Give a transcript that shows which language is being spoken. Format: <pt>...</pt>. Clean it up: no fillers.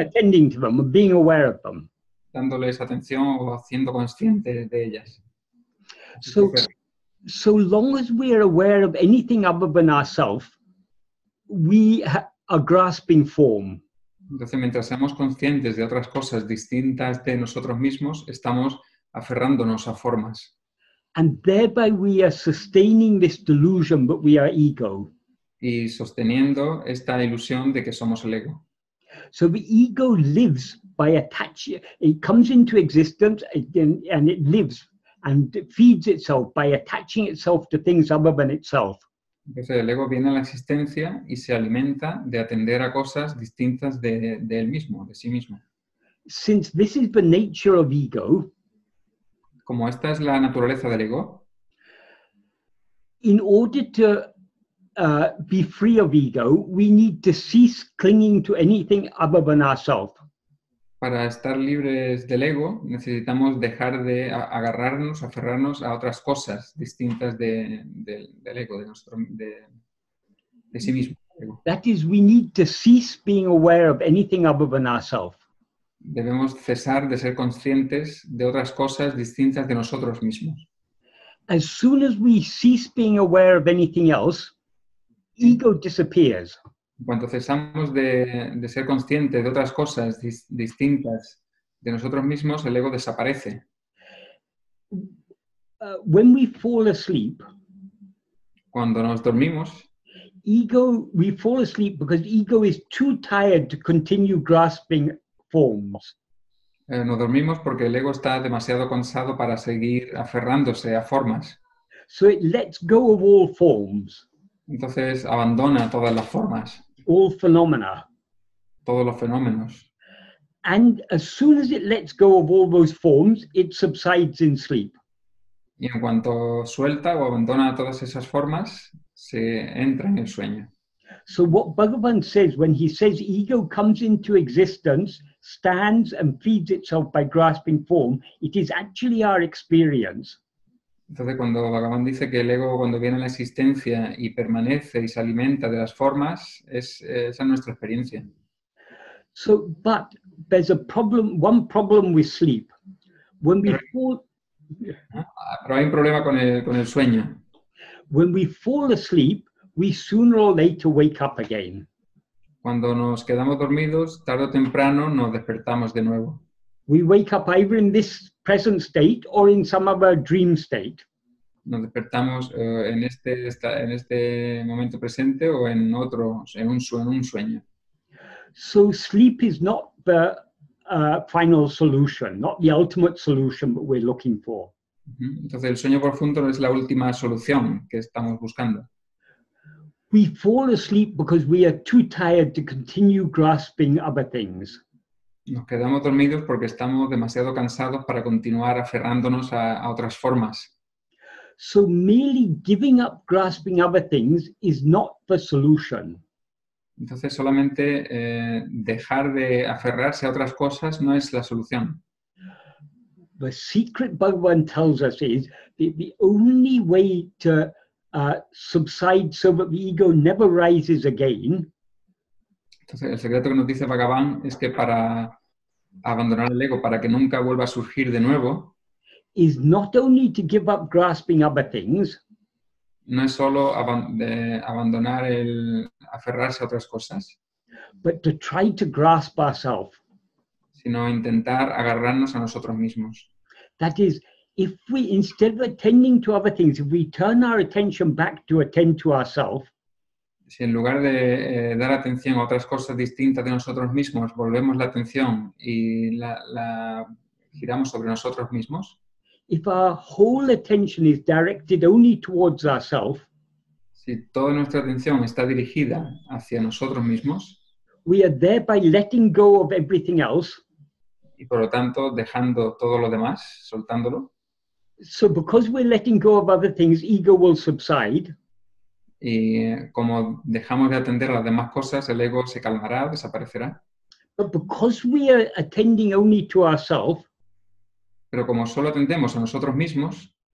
<en>Attending to them, being aware of them.</en> <es>Dándoles atención o haciendo conscientes de ellas.</es> <en>So long as we are aware of anything other than ourselves, we are grasping form.</en> <es>Entonces, mientras seamos conscientes de otras cosas distintas de nosotros mismos, estamos aferrándonos a formas.</es> <en>And thereby we are sustaining this delusion that we are ego.</en> <es>Y sosteniendo esta ilusión de que somos el ego.</es> <en>So the ego lives by attaching, it comes into existence and it lives and it feeds itself by attaching itself to things other than itself.</en> <es>Entonces el ego viene a la existencia y se alimenta de atender a cosas distintas de él mismo, de sí mismo.</es> <en>Since this is the nature of ego,</en> <es>como esta es la naturaleza del ego,</es> <en>in order to be free of ego, we need to cease clinging to anything other than ourselves.</en> <es>para estar libres del ego, necesitamos dejar de agarrarnos, aferrarnos a otras cosas distintas del ego, de sí mismo.</es> <en>That is, we need to cease being aware of anything other than ourselves.</en> <es>Debemos cesar de ser conscientes de otras cosas distintas de nosotros mismos.</es> <en>As soon as we cease being aware of anything else, ego disappears.</en> <es>Cuando cesamos de ser conscientes de otras cosas distintas de nosotros mismos, el ego desaparece.</es> <en>When we fall asleep,</en> <es>cuando nos dormimos,</es> <en>we fall asleep because ego is too tired to continue grasping forms.</en> <es>Nos dormimos porque el ego está demasiado cansado para seguir aferrándose a formas.</es> <en>So it lets go of all forms.</en> <es>Entonces abandona todas las formas.</es> <en>All phenomena.</en> <es>Todos los fenómenos.</es> <en>And as soon as it lets go of all those forms, it subsides in sleep.</en> <es>Y en cuanto suelta o abandona todas esas formas, se entra en el sueño.</es> <en>So what Bhagavan says when he says ego comes into existence, stands and feeds itself by grasping form, it is actually our experience.</en> <es>Entonces, cuando Bhagavan dice que el ego, cuando viene a la existencia y permanece y se alimenta de las formas, esa es nuestra experiencia.</es> <en>So, but there's a problem, one problem with sleep. When we fall,</en> <es>pero hay un problema con el sueño.</es> <en>When we fall asleep, we sooner or later wake up again.</en> <es>Cuando nos quedamos dormidos, tarde o temprano nos despertamos de nuevo.</es> <en>We wake up either in this present state or in some other dream state.</en> <es>Nos despertamos en este momento presente o en otro, en un sueño.</es> <en>So sleep is not the final solution, not the ultimate solution that we're looking for.</en> <es>Entonces el sueño profundo no es la última solución que estamos buscando.</es> <en>We fall asleep because we are too tired to continue grasping other things.</en> <es>Nos quedamos dormidos porque estamos demasiado cansados para continuar aferrándonos a otras formas.</es> <en>So merely giving up grasping other things is not the solution.</en> <es>Entonces solamente dejar de aferrarse a otras cosas no es la solución.</es> <en>The secret Bhagavan tells us is that the only way to subside so that the ego never rises again.</en> <es>Entonces el secreto que nos dice Bhagavan es que para abandonar el ego, para que nunca vuelva a surgir de nuevo,</es> <en>is not only to give up grasping other things,</en> <es>no es solo abandonar aferrarse a otras cosas,</es> <en>but to try to grasp ourselves.</en> <es>Sino intentar agarrarnos a nosotros mismos.</es> <en>That is, if we, instead of attending to other things, if we turn our attention back to attend to ourselves,</en> <es>si en lugar de dar atención a otras cosas distintas de nosotros mismos, volvemos la atención y la giramos sobre nosotros mismos,</es> <en>if our whole attention is directed only towards ourselves,</en> <es>si toda nuestra atención está dirigida hacia nosotros mismos,</es> <en>we are thereby letting go of everything else,</en> <es>y por lo tanto dejando todo lo demás, soltándolo.</es> <en>So because we're letting go of other things, ego will subside.</en> <es>Y como dejamos de atender a las demás cosas, el ego se calmará, desaparecerá.</es> <en>But because we are attending only to ourselves,</en> <es>Pero como solo atendemos a nosotros mismos,</es>